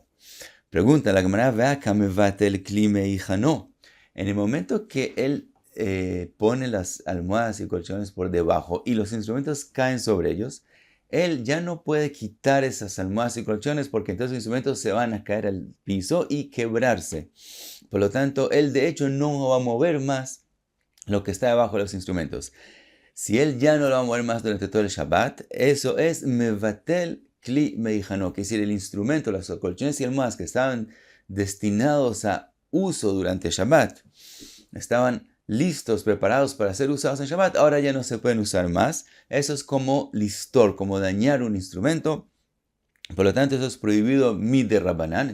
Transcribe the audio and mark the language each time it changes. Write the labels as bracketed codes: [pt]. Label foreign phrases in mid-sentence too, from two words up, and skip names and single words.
[es] Pregunta la Gemara, en el momento que él pone las almohadas y colchones por debajo y los instrumentos caen sobre ellos, él ya no puede quitar esas almohadas y colchones porque entonces los instrumentos se van a caer al piso y quebrarse. Por lo tanto, él de hecho no va a mover más lo que está debajo de los instrumentos. Si él ya no lo va a mover más durante todo el Shabbat, eso es [he] מבטל כלי מהיכנו, [es] que es decir, el instrumento, los colchones y almohadas que estaban destinados a uso durante Shabbat, estaban listos, preparados para ser usados en Shabbat, ahora ya no se pueden usar más. Eso es como listor, como dañar un instrumento. Por lo tanto, eso es prohibido [arc] מדרבנן.